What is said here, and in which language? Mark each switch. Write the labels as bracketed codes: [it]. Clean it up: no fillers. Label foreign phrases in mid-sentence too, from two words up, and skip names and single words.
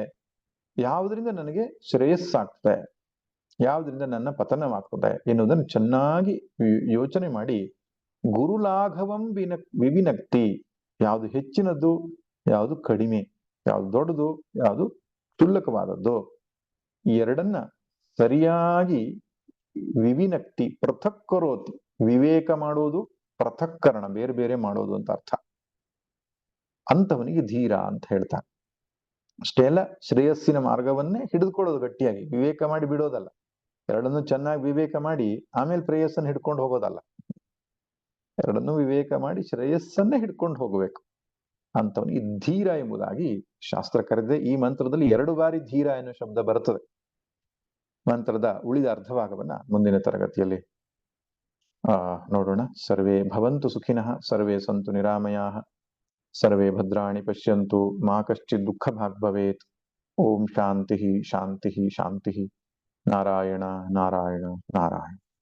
[kn] ಯಾವುದರಿಂದ ನನಗೆ ಶ್ರೇಯಸ್ಸಾಗ್ತದೆ, ಯಾವುದರಿಂದ ನನ್ನ ಪತನವಾಗ್ತದೆ ಎನ್ನುವುದನ್ನು ಚೆನ್ನಾಗಿ ಯೋಚನೆ ಮಾಡಿ [sa] ಗುರುಲಾಘವಂ ವಿವಿನಕ್ತಿ, [kn] ಯಾವುದು ಹೆಚ್ಚಿನದ್ದು, ಯಾವುದು ಕಡಿಮೆ, ಯಾವುದು ದೊಡ್ಡದು, ಯಾವುದು ಕ್ಷುಲ್ಲಕವಾದದ್ದು, ಈ ಎರಡನ್ನ ಸರಿಯಾಗಿ [sa] ವಿವಿನಕ್ತಿ ಪೃಥಕ್ ಕರೋತಿ, [kn] ವಿವೇಕ ಮಾಡೋದು, ಪೃಥಕ್ಕರಣ ಬೇರೆ ಬೇರೆ ಮಾಡೋದು ಅಂತ ಅರ್ಥ. ಅಂತವನಿಗೆ ಧೀರ ಅಂತ ಹೇಳ್ತಾನೆ. ಅಷ್ಟೇ ಅಲ್ಲ, ಶ್ರೇಯಸ್ಸಿನ ಮಾರ್ಗವನ್ನೇ ಹಿಡಿದುಕೊಳ್ಳೋದು ಗಟ್ಟಿಯಾಗಿ, ವಿವೇಕ ಮಾಡಿ ಬಿಡೋದಲ್ಲ. ಎರಡನ್ನೂ ಚೆನ್ನಾಗಿ ವಿವೇಕ ಮಾಡಿ ಆಮೇಲೆ ಪ್ರೇಯಸ್ಸನ್ನು ಹಿಡ್ಕೊಂಡು ಹೋಗೋದಲ್ಲ. ಎರಡನ್ನೂ ವಿವೇಕ ಮಾಡಿ ಶ್ರೇಯಸ್ಸನ್ನೇ ಹಿಡ್ಕೊಂಡು ಹೋಗಬೇಕು. ಅಂತವನಿಗೆ ಧೀರ ಎಂಬುದಾಗಿ ಶಾಸ್ತ್ರ ಕರೆದಿದೆ. ಈ ಮಂತ್ರದಲ್ಲಿ 2 ಬಾರಿ ಧೀರ ಎನ್ನುವ ಶಬ್ದ ಬರುತ್ತದೆ. ಮಂತ್ರದ ಉಳಿದ ಅರ್ಧಭಾಗವನ್ನ ಮುಂದಿನ ತರಗತಿಯಲ್ಲಿ ನೋಡೋಣ. [sa] ಸರ್ವೇ ಭವಂತು ಸುಖಿನಃ, ಸರ್ವೇ ಸಂತು ನಿರಾಮಯಾಃ, ಸರ್ವೇ ಭದ್ರಾಣಿ ಪಶ್ಯಂತು, ಮಾ ಕಶ್ಚಿತ್ ದುಃಖ ಭಾಗ್ ಭವೇತ್. ಓಂ ಶಾಂತಿ ಶಾಂತಿ ಶಾಂತಿ. ನಾರಾಯಣ ನಾರಾಯಣ ನಾರಾಯಣ.